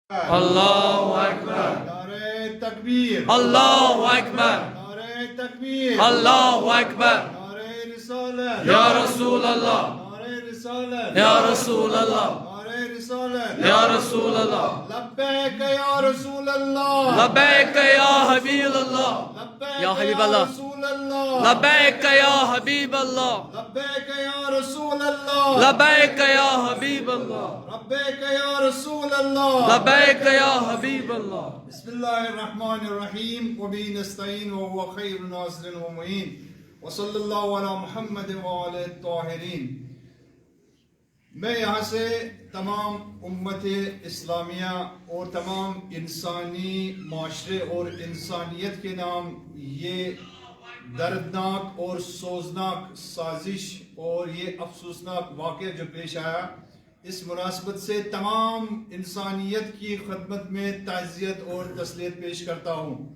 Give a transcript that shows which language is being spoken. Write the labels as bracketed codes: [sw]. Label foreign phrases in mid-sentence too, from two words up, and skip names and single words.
[ar] الله أكبر. [ur] نعرۂ تکبیر. [ar] الله أكبر. [ur] نعرۂ تکبیر. [ar] الله أكبر. [ur] نعرۂ رسالت. [ar] يا رسول الله. [ur] نعرۂ رسالت. [ar] يا رسول الله. [ur] نعرۂ رسالت. [ar] يا رسول الله. لبيك يا رسول الله. لبيك يا حبيب الله. Labbaik يا حبيب الله. Resulallah. لبيك يا حبيب الله. لبيك يا رسول الله. لبيك يا حبيب الله. لبيك يا رسول الله. لبيك يا حبيب الله. بسم الله الرحمن الرحيم. وبه نستعين وهو خير ناصر ومعين. وصلى الله على محمد وعلى الطاهرين. [ur] میں یہاں سے تمام امت اسلامیہ اور تمام انسانی معاشرے اور انسانیت کے نام یہ دردناک اور سوزناک سازش اور یہ افسوسناک واقعہ جو پیش آیا، اس مناسبت سے تمام انسانیت کی خدمت میں تعزیت اور تسلیت پیش کرتا ہوں۔